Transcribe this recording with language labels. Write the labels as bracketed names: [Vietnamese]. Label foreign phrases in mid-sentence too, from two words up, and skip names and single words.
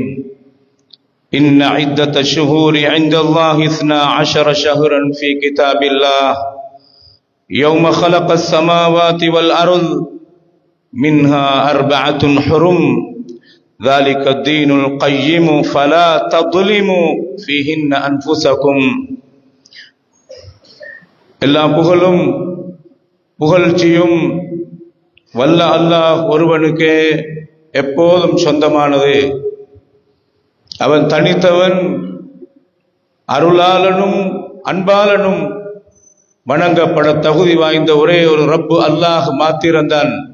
[Arabic] إن عدة الشهور عند الله 12 شهرا في كتاب الله يوم خلق السماوات والأرض منها 4 حرم ذلك الدين القيم فلا تظلموا فيهن أنفسكم. [Tamil] எல்லா புகழும் புகழ்ச்சியும் வல்ல அல்லாஹ் ஒருவனுக்கே எப்போதும் சொந்தமானது. அவன் தனித்தவன், அருளாளனும் அன்பாளனும் வணங்கப்பட தகுதி வாய்ந்த ஒரே ஒரு ரப்பு அல்லாஹ் மாத்திரம்தான்.